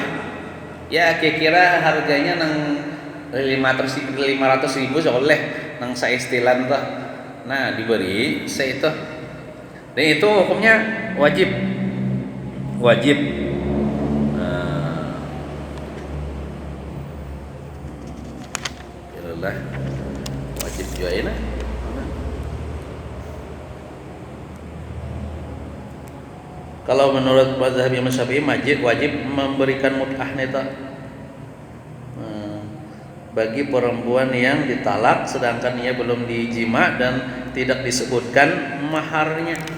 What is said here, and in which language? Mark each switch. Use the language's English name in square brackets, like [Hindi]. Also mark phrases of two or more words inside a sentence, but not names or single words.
[Banjar] Ya kira-kira harganya nang 500 ribu oleh nang saistilan tuh. [Indonesian] Nah diberi itu. Dan itu hukumnya wajib. Yalah wajib juga ini. Kalau menurut mazhab Imam Syafi'i wajib memberikan mut'ah neta bagi perempuan yang ditalak sedangkan ia belum dijima dan tidak disebutkan maharnya.